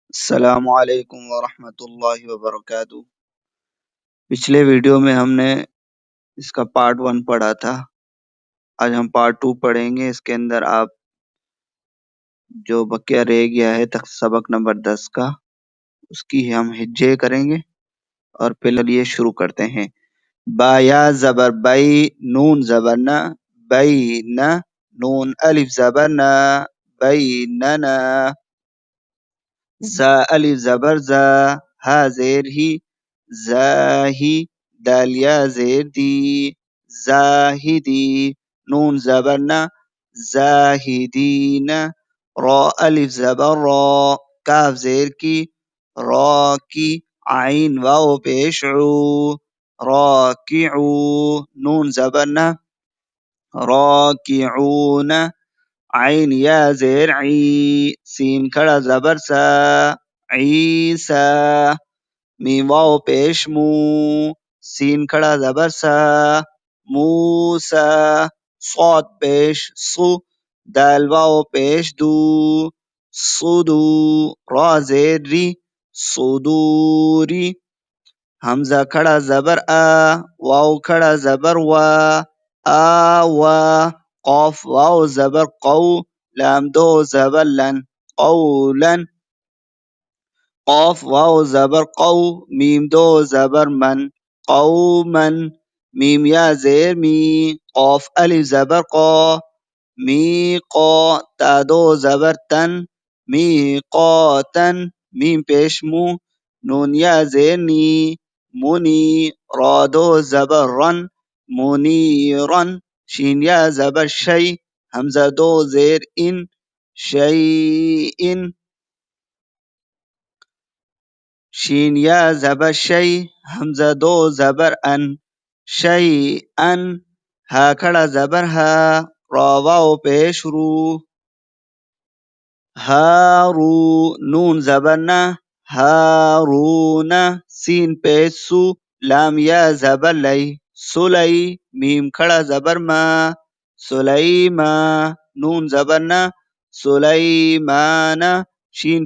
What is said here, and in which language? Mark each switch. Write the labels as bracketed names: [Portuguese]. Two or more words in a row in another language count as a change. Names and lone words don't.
[Urdu] السلام علیکم ورحمۃ اللہ وبرکاتہ۔ پچھلے ویڈیو میں ہم نے اس کا پارٹ 1 پڑھا تھا۔ آج ہم پارٹ 2 پڑھیں گے۔ اس کے اندر آپ جو بقیہ رہ گیا ہے سبق نمبر 10 کا، اس کی ہم ہجے کریں گے اور پھر یہ شروع کرتے ہیں۔ با یا زبر بئی، نون زبر نہ، بئی نہ، نون الف زبر نہ، بئی نہ، زا الف زبر زا، ہا زیر ہی، زاہی، دال یا زیر دی، زاہدی، نون زبر نہ، زاہدین، را الف زبر را، کاف زیر کی، را کی، عین واو پیش عو، راکعو، نون زبر نہ، راکعون، عین یا زیر عی، سین کھڑا زبر سا، عیسا، میم واو پیش مو، سین کھڑا زبر سا، موسا، صاد پیش سو، دال واو پیش دو، صدو، را زیر ری، صدوری، حمزہ کھڑا زبر آ، واو کھڑا زبر وا، آوا، قاف واو زبر قو، لام دو زبر لن، قولن، قاف واو زبر قو، میم دو زبر من، قومن، میم یا زیر می، قاف الف زبر قا، می قا، تا دو زبر تن، می قاتن، میم پیش مو، نون یا زیر نی، منی، را دو زبر رن، منیرن، شین یا زبر شی، حمزہ دو زیر ان، شیئن، شین یا زبر شی، حمزہ دو زبر ان، شیئن، ہا کھڑا زبر ہا، را واو پیش رو، ہارو، نون زبر نہ، ہارون، سین پیش سو، لام یا زبر لئی، سلی، میم کھڑا زبر ما، سلیما، نون زبر نہ، سلیمان، شین